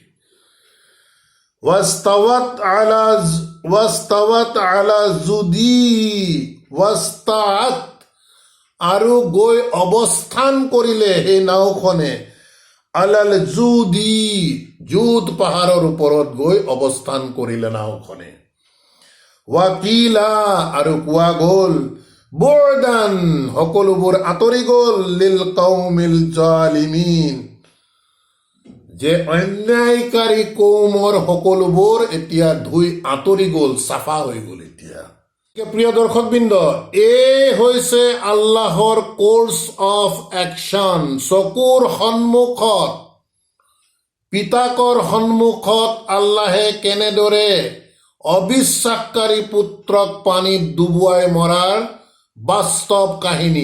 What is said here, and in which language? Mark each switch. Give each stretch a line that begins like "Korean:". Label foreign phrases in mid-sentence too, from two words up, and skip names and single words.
Arabic: واستوت على الجودي,
Assamese: ৱাস্তাত, আৰু গৈ অৱস্থান কৰিলে সেই নাওখনে,
Arabic: على الجودي,
Assamese: জুদ পাহাৰৰ ওপৰত গৈ অৱস্থান কৰিলে নাওখনে। ৱাকিলা, আৰু কোৱা গ'ল, বুৰ্দান, সকলোবোৰ আঁতৰি গ'ল,
Arabic: للقوم الظالمين,
Assamese: যে অন্যায়কাৰী কৌমৰ সকলোবোৰ এতিয়া ধুই আঁতৰি গ'ল, চাফা হৈ গ'ল এতিয়া। প্ৰিয় দৰ্শকবৃন্দ, এই হৈছে আল্লাহৰ
English: course of action.
Assamese: চকুৰ সন্মুখত, পিতাকৰ সন্মুখত আল্লাহে কেনেদৰে অবিশ্বাসকাৰী পুত্ৰক পানীত ডুবুৱাই মৰাৰ বাস্তৱ কাহিনী।